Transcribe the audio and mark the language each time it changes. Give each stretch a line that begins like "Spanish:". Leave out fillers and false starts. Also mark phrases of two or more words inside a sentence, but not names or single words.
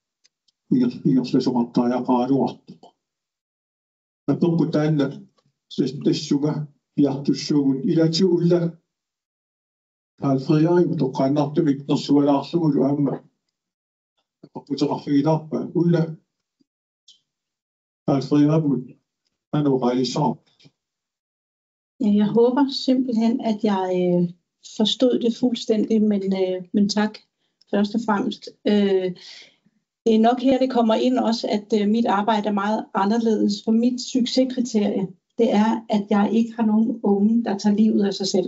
Kalaallisut: ingerlasoqartaajaqaaluartoq apeqqu taanna tassuga piartussuugun ilaatigu ulla Alfredariu toqqaannartumik nersualaarlugulu aamma apputeqarfigilaarpa ulla Alfredariu anuqaalissaaq.
Danish: Jeg håber simpelthen, at jeg forstod det fuldstændig, men tak først og fremmest. Det er nok her, det kommer ind også, at mit arbejde er meget anderledes. For mit succeskriterie, det er, at jeg ikke har nogen unge, der tager livet af sig selv.